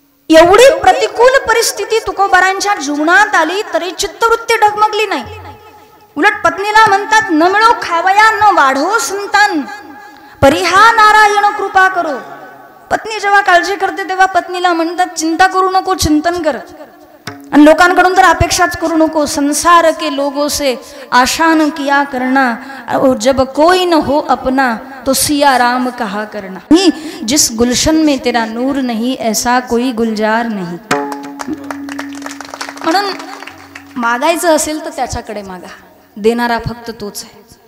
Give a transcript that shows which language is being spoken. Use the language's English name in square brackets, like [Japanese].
[Marathi] एवढी प्रतिकूल परिस्थिती तुकोबारांच्या जीवनात आली तरी चित्तवृत्ती डगमगली नाही. उलट पत्नीला म्हणतात, न मिळो खावया न वाढो संतान, परिहा नारायण कृपा करो. पत्नी जेव्हा काळजी करते तेव्हा पत्नीला म्हणतात, चिंता करू नको, चिंतन कर. आणि लोकांकडून तर अपेक्षाच करू नको. [Hindi] संसार के लोगों से आशान किया करना, और जब कोई न हो अपना तो सिया राम कहा करना. जिस गुलशन में तेरा नूर नहीं ऐसा कोई गुलजार नहीं. [Marathi] म्हणून मागायचं असेल तर त्याच्याकडे मागा, देणारा फक्त तोच आहे.